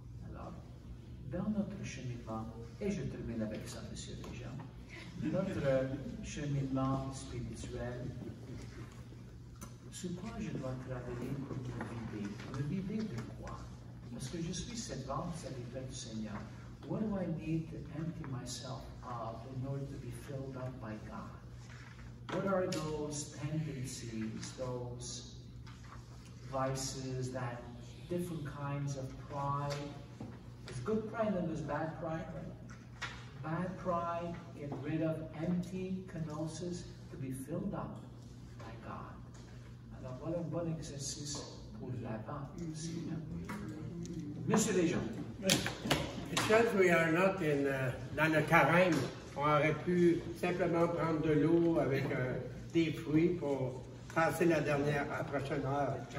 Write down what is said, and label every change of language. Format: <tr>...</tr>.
<fr>Alors, dans notre cheminement, et je termine avec ça, Monsieur Régent, notre cheminement spirituel, sur quoi je dois travailler pour me vider? Me vider de quoi? Parce que je suis servante, serviteur du Seigneur.</fr> <en>What do I need to empty myself of in order to be filled up by God? What are those tendencies, those vices, that different kinds of pride? There's good pride and there's bad pride. Bad pride, get rid of empty kenosis to be filled up by God.</en> <fr>Alors voilà un bon exercice pour l'avant aussi. Monsieur Léjean.</fr> <en>Because we are not</en> <fr>dans le carême, on aurait pu simplement prendre de l'eau avec des fruits pour passer la prochaine heure.</fr>